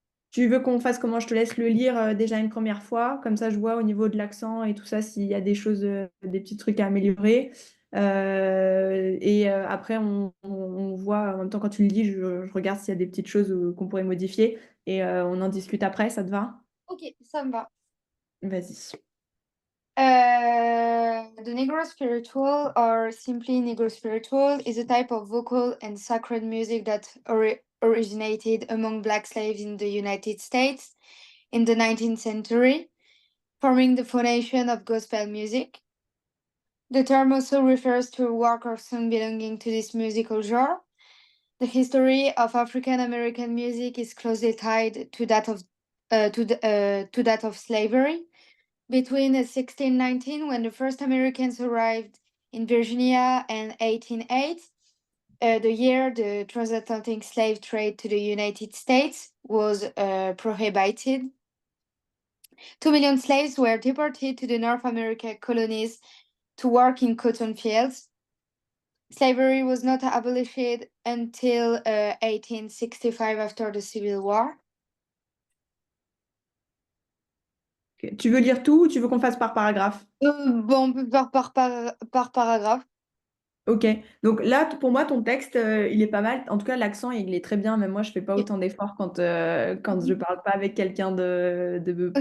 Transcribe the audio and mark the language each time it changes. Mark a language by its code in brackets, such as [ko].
[fr] Tu veux qu'on fasse comment? Je te laisse le lire déjà une première fois, comme ça je vois au niveau de l'accent et tout ça s'il y a des choses, des petits trucs à améliorer. Après, on voit, en même temps, quand tu le dis, je regarde s'il y a des petites choses qu'on pourrait modifier et on en discute après, ça te va? Ok, ça me va. Vas-y. [en] The Negro spiritual, or simply Negro spiritual, is a type of vocal and sacred music that originated among black slaves in the United States in the 19th century, forming the foundation of gospel music. The term also refers to a work or song belonging to this musical genre. The history of African American music is closely tied to that of to that of slavery. Between 1619, when the first Americans arrived in Virginia, and 1808, the year the transatlantic slave trade to the United States was prohibited, 2 million slaves were deported to the North American colonies to work in cotton fields. Slavery was not abolished until 1865 after the Civil War. Ok. [fr] Tu veux lire tout ou tu veux qu'on fasse par paragraphe? Bon, on peut faire par paragraphe. Ok, donc là, pour moi, ton texte, il est pas mal. En tout cas, l'accent, il est très bien. Même moi, je fais pas Ok. autant d'efforts quand je parle pas avec quelqu'un de pas